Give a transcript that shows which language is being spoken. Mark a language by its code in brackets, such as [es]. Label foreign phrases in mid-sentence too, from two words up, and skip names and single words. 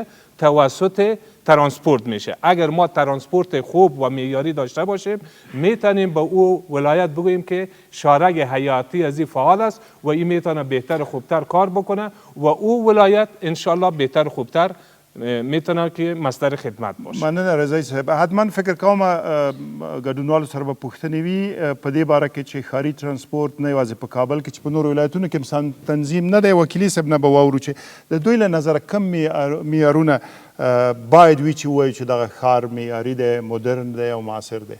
[fa] توسط ترانسپورت میشه. اگر ما ترانسپورت خوب و معیاری داشته باشیم، میتونیم به او ولایت بگوییم که شارگ حیاتی از این فعال است و این میتونه بهتر و خوبتر کار بکنه و او ولایت انشالله بهتر و خوبتر میتونه که مصدر خدمت باشه. [ps] مننه رضایی صاحب. حتما فکر کوم ګډونوالو سره به پوښتنې وي په دې باره کې چې ښاري ترانسپورت نه یوازې په کابل کې چې په نورو ولایتونو کې هم تنظیم نه دی. وکیلي صاحب نه به واورو چې د دوی له نظره کم معیارونه باید وي چې ووایي چې دغه ښار معیاري دی، مدرن دی او معاصر دی.